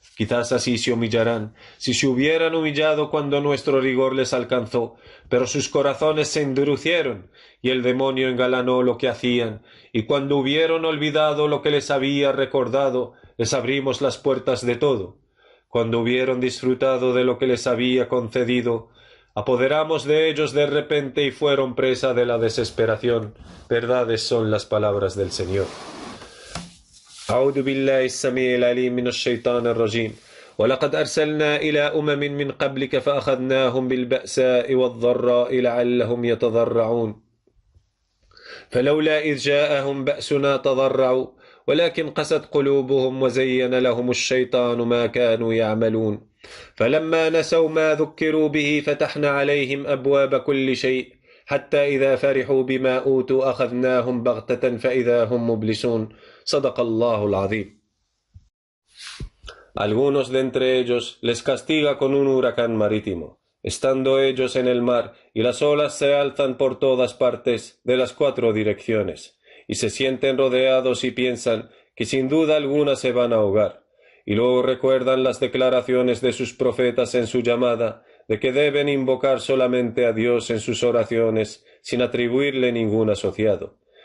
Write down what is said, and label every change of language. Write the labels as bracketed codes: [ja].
[es] Quizás así se humillarán, si se hubieran humillado cuando nuestro rigor les alcanzó, pero sus corazones se endurecieron, y el demonio engalanó lo que hacían, y cuando hubieron olvidado lo que les había recordado, les abrimos las puertas de todo. Cuando hubieron disfrutado de lo que les había concedido, apoderamos de ellos de repente y fueron presa de la desesperación. Verdades son las palabras del Señor. [ar] أعوذ بالله السميع العليم من الشيطان الرجيم ولقد أرسلنا إلى أمم من قبلك فأخذناهم بالبأساء والضراء لعلهم يتضرعون فلولا إذ جاءهم بأسنا تضرعوا ولكن قست قلوبهم وزين لهم الشيطان ما كانوا يعملون فلما نسوا ما ذكروا به فتحنا عليهم أبواب كل شيء حتى إذا فرحوا بما أوتوا أخذناهم بغتة فإذا هم مبلسون صدق الله العظيم. [es] Algunos de entre ellos les castiga con un huracán marítimo, estando ellos en el mar, y las olas se alzan por todas partes, de las 4 direcciones, y se sienten rodeados y piensan que sin duda alguna se van a ahogar, y luego recuerdan las declaraciones de sus profetas en su llamada, de que deben invocar solamente a Dios en sus oraciones, sin atribuirle ningún asociado.